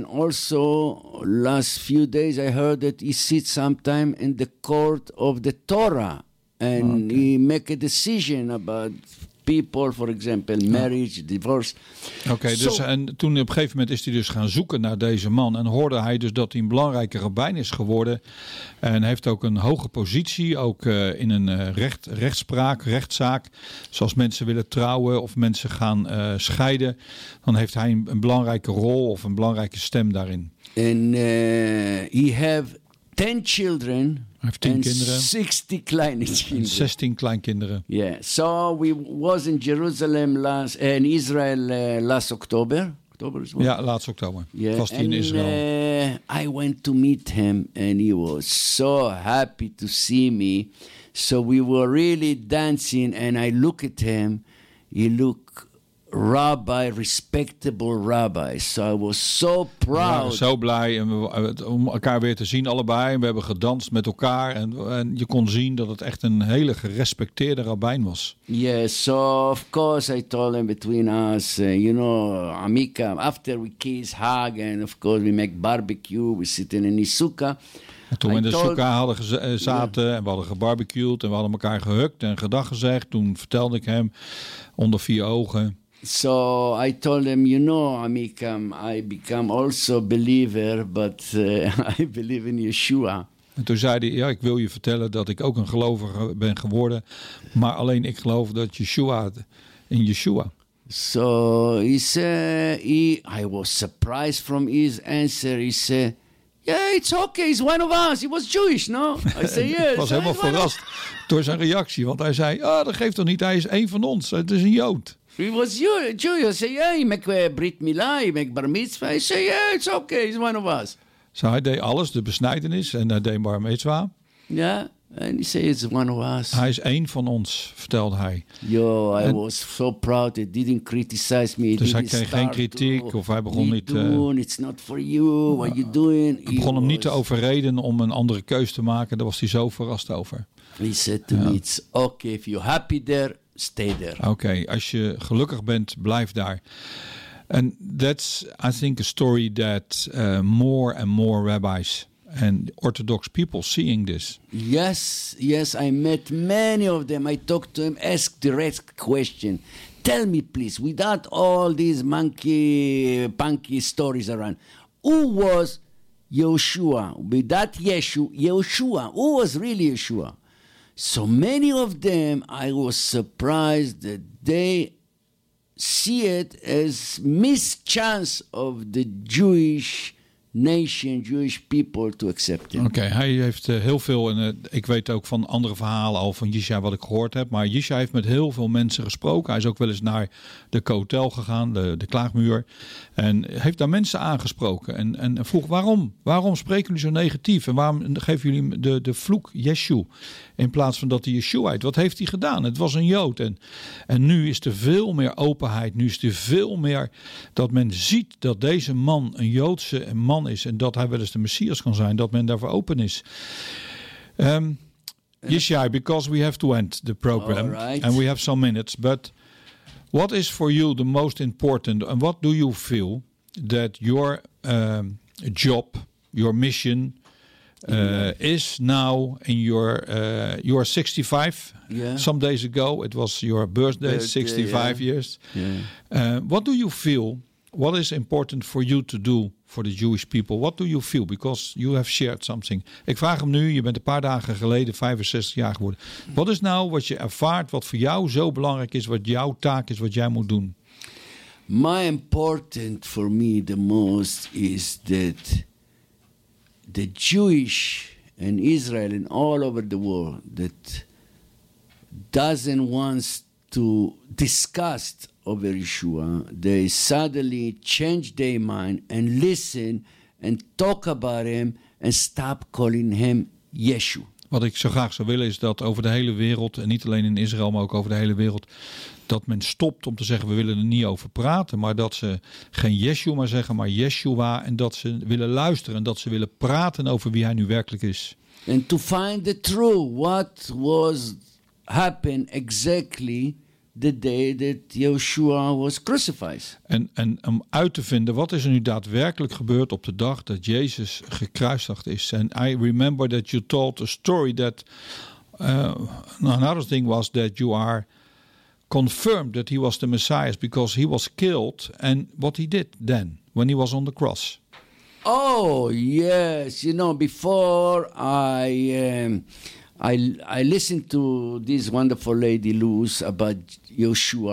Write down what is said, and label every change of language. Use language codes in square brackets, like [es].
[en] And also last few days I heard that he sits sometime in the court of the Torah and he make a decision about people, for example, marriage, divorce. [nl] Okay, so, dus en toen op een gegeven moment is hij dus gaan zoeken naar deze man en hoorde hij dus dat hij een belangrijke rabbijn is geworden en heeft ook een hoge positie, ook in een rechtszaak. Zoals mensen willen trouwen of mensen gaan scheiden, dan heeft hij een belangrijke rol of een belangrijke stem daarin. [en] And he have 10 children. [nl] Heeft 10 kinderen. 60 kleine kinderen. 16 kleinkinderen. [en] Yeah. So we was in Jerusalem last in Israel last October. October is what? [nl] Ja, laatst oktober. Yeah. Was hij in Israël. [en] I went to meet him and he was so happy to see me. So we were really dancing and I look at him. He look rabbi, respectable rabbi. So I was so proud. [nl] We waren zo blij om elkaar weer te zien allebei. We hebben gedanst met elkaar. En je kon zien dat het echt een hele gerespecteerde rabbijn was. [en] Yes, yeah, so of course I told him between us, you know, Amika, after we kiss, hug, and of course we make barbecue. We sit in een sukkah. [nl] En toen we in de sukkah hadden zaten en we hadden gebarbecued en we hadden elkaar gehukt en gedag gezegd. Toen vertelde ik hem onder vier ogen. [en] So I told him, you know, Amikam, I become also believer, but I believe in Yeshua. [nl] En toen zei hij, ja, ik wil je vertellen dat ik ook een gelovige ben geworden, maar alleen ik geloof dat Yeshua in Yeshua. [en] So he said, I was surprised from his answer. He said, yeah, it's okay. He's one of us. He was Jewish, no? I said, yes. [nl] Ik was helemaal verrast door zijn reactie, want hij zei, ah, dat geeft toch niet, hij is één van ons, het is een Jood. [en] He was Jewish. I said, yeah, he make Brit Milah, he make Bar Mitzvah. I said, yeah, it's okay, he's one of us. [nl] So hij deed alles, de besnijdenis en hij deed Bar Mitzvah. [en] Ja, and he said, it's one of us. [nl] Hij is één van ons, vertelde hij. [en] Yo, I was so proud, he didn't criticize me. [nl] Dus hij kreeg geen kritiek of hij begon niet... [en] It's not for you, what you doing? [nl] Hij begon hem niet te overreden om een andere keus te maken, daar was hij zo verrast over. [en] He said to me, it's okay if you're happy there. Stay there. [nl] Okay, als je gelukkig bent, blijf daar. [en] And that's, I think, a story that more and more rabbis and Orthodox people seeing this. Yes, yes, I met many of them. I talked to them, asked direct question. Tell me, please, without all these punky stories around, who was Yeshua? Without Yeshua, who was really Yeshua? So many of them, I was surprised that they see it as mischance of the Jewish nation, Jewish people to accept him. [nl] Oké, hij heeft heel veel, en ik weet ook van andere verhalen al van Yishai wat ik gehoord heb. Maar Yishai heeft met heel veel mensen gesproken. Hij is ook wel eens naar de Kotel gegaan, de klaagmuur. En heeft daar mensen aangesproken. En vroeg, waarom? Waarom spreken jullie zo negatief? En waarom geven jullie de vloek Yeshu? In plaats van dat hij Yeshu heet. Wat heeft hij gedaan? Het was een Jood. En nu is er veel meer openheid. Nu is er veel meer dat men ziet dat deze man een Joodse man is en dat hij wel eens de Messias kan zijn, dat men daarvoor open is. [en] Yishai, because we have to end the program, right, and we have some minutes, but what is for you the most important, and what do you feel that your job, your mission is now in your you are 65, yeah, some days ago it was your birthday 65, yeah, years, yeah. What do you feel, what is important for you to do for the Jewish people? What do you feel? Because you have shared something. [nl] Ik vraag hem nu, je bent een paar dagen geleden 65 jaar geworden. Wat is nou wat je ervaart, wat voor jou zo belangrijk is, wat jouw taak is, wat jij moet doen? [en] My important for me the most is that the Jewish and Israel and all over the world that doesn't want to discuss over Yeshua, they suddenly change their mind and listen and talk about him and stop calling him Yeshu. [nl] Wat ik zo graag zou willen is dat over de hele wereld, en niet alleen in Israël, maar ook over de hele wereld, dat men stopt om te zeggen, we willen er niet over praten, maar dat ze geen Yeshu maar zeggen, maar Yeshua, en dat ze willen luisteren en dat ze willen praten over wie hij nu werkelijk is. [en] And to find the truth, what was happened exactly the day that Yeshua was crucified. [nl] En om uit te vinden, wat is er nu daadwerkelijk gebeurd op de dag dat Jezus gekruisigd is? [en] And I remember that you told a story that another thing was that you are confirmed that he was the Messiah because he was killed and what he did then when he was on the cross. Oh, yes. You know, before I listened to this wonderful lady, Luz, about Yeshua.